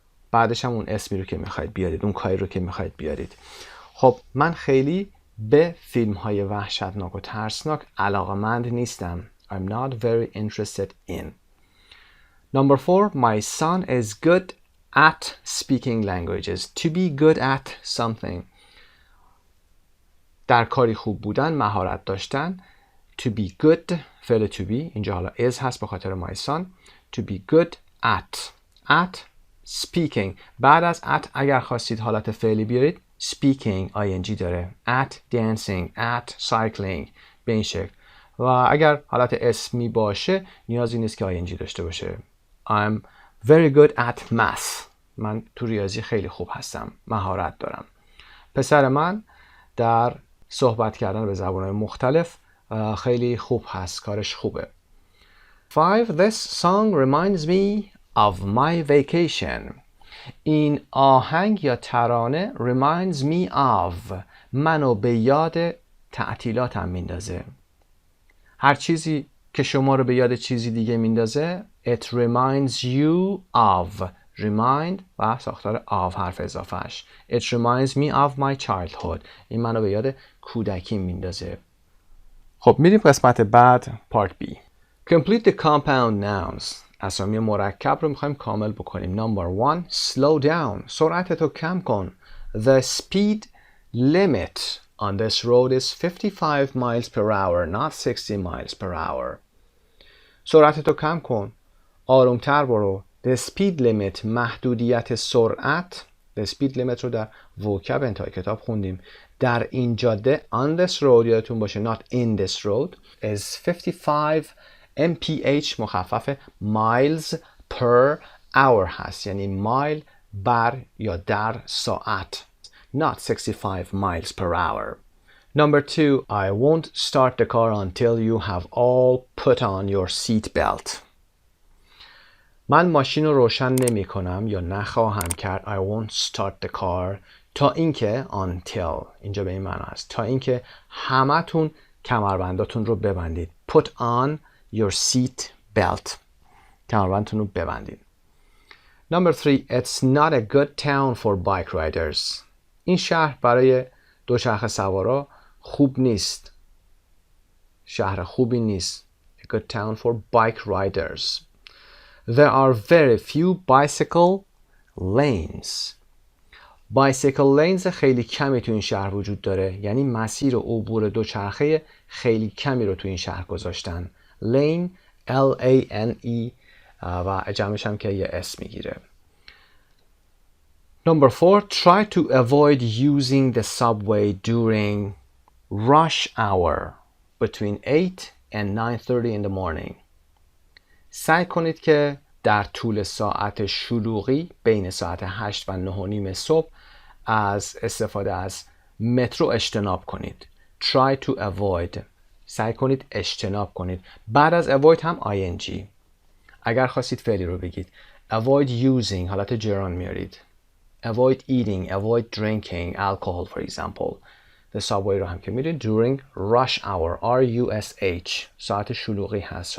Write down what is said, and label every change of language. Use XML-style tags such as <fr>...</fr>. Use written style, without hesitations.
<fa>بعدش هم اون اسمی رو که میخواید بیارید، اون کاری رو که میخواید بیارید. خب من خیلی به فیلم های وحشتناک و ترسناک علاقمند نیستم.</fa> <en>I'm not very interested in. Number 4, my son is good at speaking languages. To be good at something.</en> <fa>در کاری خوب بودن، مهارت داشتن.</fa> <en>To be good،</en> <fa>فعل to be، اینجا حالا is هست به خاطر my son.</fa> <en>To be good at speaking.</en> <fa>بعد از at اگر خواستید حالت فعلی بیارید speaking ing داره.</fa> <en>at dancing, at cycling</en> <fa>به این شکل. و اگر حالت اسمی باشه نیازی نیست که ing داشته باشه.</fa> <en>I'm very good at math.</en> <fa>من تو ریاضی خیلی خوب هستم. مهارت دارم. پسر من در صحبت کردن به زبان‌های مختلف خیلی خوب هست. کارش خوبه. 5.</fa> <en>This song reminds me of my vacation.</en> <fa>این آهنگ یا ترانه</fa> <en>reminds me of</en> <fa>منو به یاد تعطیلاتم میندازه. هر چیزی که شما رو به یاد چیزی دیگه میندازه</fa> <en>it reminds you of.</en> <fa>remind و ساختار of حرف اضافهش.</fa> <en>It reminds me of my childhood.</en> <fa>این منو به یاد کودکی میندازه. خب میریم قسمت بعد</fa> <en>part B. Complete the compound nouns.</en> <fa>اسامی مرکب رو میخوایم کامل بکنیم.</fa> <en>Number 1, slow down.</en> <fa>سرعتتو کم کن.</fa> <en>The speed limit on this road is 55 miles per hour, not 60 miles per hour.</en> <fa>سرعتتو کم کن. آرومتر برو.</fa> <en>The speed limit</en> <fa>محدودیت سرعت.</fa> <en>The speed limit</en> <fa>رو در وکب انتهای کتاب خوندیم. در این جاده</fa> <en>on this road</en> <fa>یادتون باشه</fa> <en>not in this road is 55 mph</en> <fa>مخفف</fa> <en>miles per hour</en> <fa>هست. یعنی مایل بر یا در ساعت.</fa> <en>Not 65 miles per hour. Number 2, I won't start the car until you have all put on your seat belt.</en> <fa>من ماشین رو روشن نمی کنم یا نخواهم کرد.</fa> <en>I won't start the car</en> <fa>تا اینکه until اینجا به این معنی است تا اینکه همتون کمربنداتون رو ببندید.</fa> <en>Put on your seat belt.</en> <fa>کمربندتون رو ببندید.</fa> <en>Number 3, it's not a good town for bike riders.</en> <fa>این شهر برای دوچرخه سوارا خوب نیست. شهر خوبی نیست.</fa> <en>A good town for bike riders. There are very few bicycle lanes.</en> <fa>Bicycle lanes خیلی کمی تو این شهر وجود داره. یعنی مسیر عبور دوچرخه خیلی کمی رو تو این شهر گذاشتن. Lane L-A-N-E و جمعش هم که یه اس میگیره.</fa> <en>Number 4, try to avoid using the subway during rush hour between 8 and 9:30 in the morning.</en> <fa>سعی کنید که در طول ساعت شلوغی بین ساعت 8 و 9:30 صبح از استفاده از مترو اجتناب کنید.</fa> <en>Try to avoid.</en> <fa>سعی کنید اجتناب کنید. بعد از avoid هم ing. اگر خواستید فعلی رو بگید</fa> <en>avoid using</en> <fa>حالت جران میارید.</fa> <en>Avoid eating, avoid drinking alcohol for example.</en> <fa>The subway رو هم که میرید</fa> <en>during rush hour</en> <fa>R-U-S-H ساعت شلوغی هست.</fa>